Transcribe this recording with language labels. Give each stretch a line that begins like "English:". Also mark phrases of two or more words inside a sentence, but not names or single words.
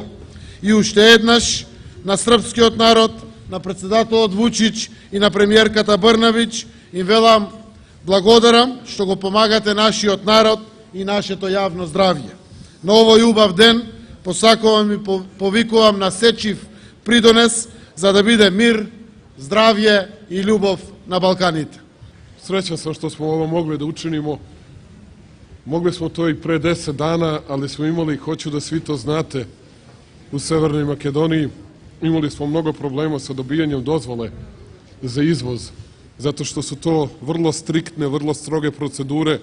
Macedonian: И уште еднаш на српскиот народ, на председателот Вучич и на премиерката Брнабич им велам благодарам што го помагате нашиот народ и нашето јавно здравје. На овој убав ден посакувам и повикувам на сечив придонес за да биде мир, здравје и љубов на Балканите.
Serbian: Srećan sam što smo ovo mogli da učinimo. Mogli smo to i pre 10 dana, ali smo imali, hoću da svi to znate, u Severnoj Makedoniji imali smo mnogo problema sa dobijanjem dozvole za izvoz, zato što su to vrlo striktne, vrlo stroge procedure.